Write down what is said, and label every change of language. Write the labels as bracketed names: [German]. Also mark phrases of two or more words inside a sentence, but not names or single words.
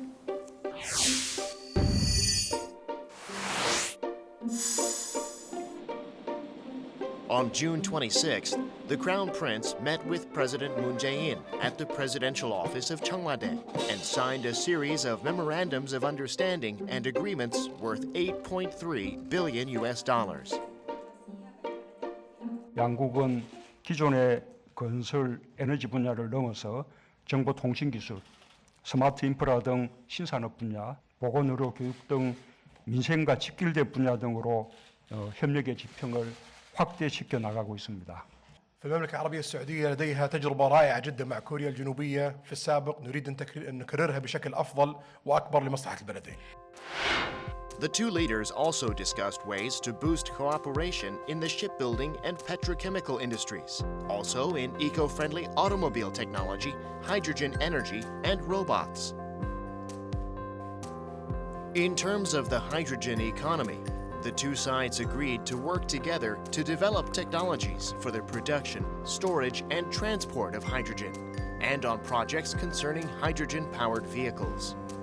[English] On June 26th, the Crown Prince met with President Moon Jae-in at the presidential office of Cheongwade and signed a series of memorandums of understanding and agreements worth $8.3 billion. [Korean] 양국은 기존의 건설 에너지 분야를 넘어서 정보통신기술, 스마트 인프라 등 신산업 분야, 보건 의료 교육 등 민생과 직결된 분야 등으로 협력의 지평을 확대시켜 나가고 있습니다. [Arabic] فالمملكة العربية السعودية لديها تجربة رائعة جدا مع كوريا الجنوبية في السابق، نريد أن نكررها بشكل أفضل وأكبر لمصلحة البلدين. [English] The two leaders also discussed ways to boost cooperation in the shipbuilding and petrochemical industries, also in eco-friendly automobile technology, hydrogen energy, and robots. In terms of the hydrogen economy, the two sides agreed to work together to develop technologies for the production, storage, and transport of hydrogen, and on projects concerning hydrogen-powered vehicles.